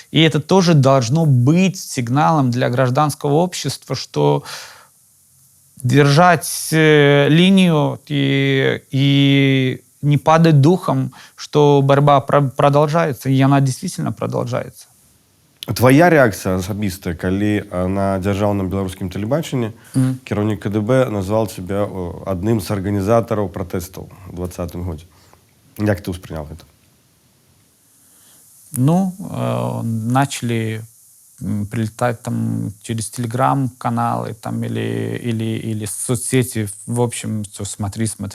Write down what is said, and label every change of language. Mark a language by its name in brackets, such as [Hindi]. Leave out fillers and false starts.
[Russian] И это тоже должно быть сигналом для гражданского общества, что держать линию и не падать духом, что борьба продолжается, и она действительно продолжается. [Belarusian] Твоя реакцыя асабістая, калі на дзяржаўным беларускім тэлебачанні кіраўнік КДБ [Russian] назвал тебя [Belarusian] адным з арганізатараў пратэстаў у 2020 годзе. Як ты ўспрынял гэта? [Russian] Ну, начали прилетать там через телеграм-каналы там, или соцсети, в общем, что смотри.